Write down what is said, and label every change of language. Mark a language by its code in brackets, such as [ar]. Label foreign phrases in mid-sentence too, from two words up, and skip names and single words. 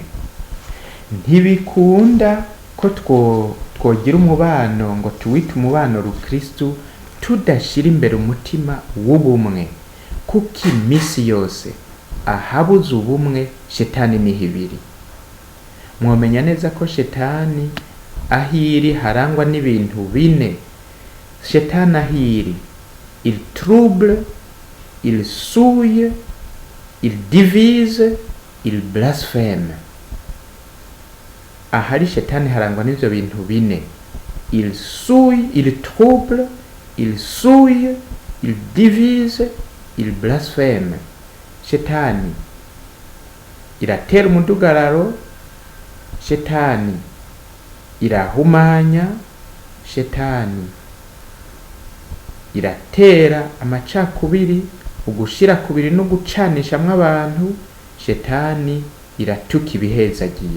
[rn] Ntibikunda ko twogira umubano ngo tuwite umubano rukristu tudashira imbere umutima w'ubumwe, kuko imisi yose ahabuze ubumwe shetani niho ibiri. Mwomenya neza ko shetani ahiri harangwa n'ibintu bine. Shetani ahiri: [fr] il trouble, il souille, il divise, il blasphème. [rn] Ahari shetani harangwa n'ivyo bintu bine: [fr] il souille, il trouble, il souille, il divise, il blasphème. [rn] Shetani iratera umudugararo, shetani irahumanya, shetani iratera amacakubiri, ugushira kubiri no gucanishamwe abantu, shetani iratuka ibihezagiye.